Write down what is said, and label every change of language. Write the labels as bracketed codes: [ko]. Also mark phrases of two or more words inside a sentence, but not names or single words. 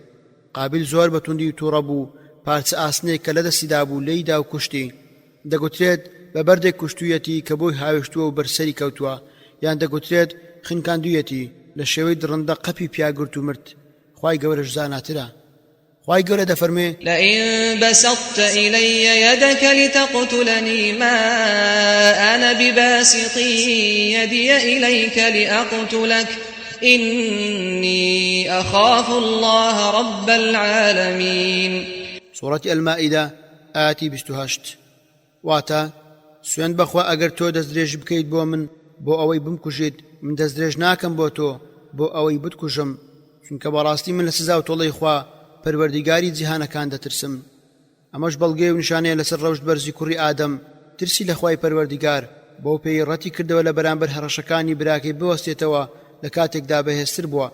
[ckb] قابیل زۆر بەتوندی و تووڕە بوو، پارچە ئاسنێک کە لە دەستیدا بوو لێیدا و کوشتی. دەگوترێت بە بەردێک کوشتوویەتی کە بۆی هاوێشتووە و بەرسەری کەوتووە، یان دەگوترێت خنکاندوویەتی لە شێوەی درڕندە قەپی پیاگرت و مرد. خوای گەورەش زاناترە. خوای گەورە دەفەرمێ [ar] لئن بسطت إلي يدك لتقتلني ما أنا بباسط يدي إليك لأقتلك إني أخاف الله رب العالمين. [ckb] سورة المائدة آتي 28 واتا سوێن بەخوا ئەگەر تۆ دەستدرێژ بکەیت بۆ من بۆ ئەوەی بمکوژیت من دەستدرێژ ناکەم بۆ تۆ بۆ ئەوەی بتکوژم، چونکە بەڕاستی من لە سزا و تۆڵەی خوا پەروەردیگاری جیهانەکان دەترسم. ئەمەش بەڵگەی و نیشانەیە لەسەر ڕەوشت بەرزی کوڕی ئادەم ترسی لە خوای پەروەردیگار بۆ پێی ڕەتی کردەوە لە بەرامبەر هەڕەشەکانی براکەی بوەستێتەوە لە کاتێکدا بەهێزتر بووە.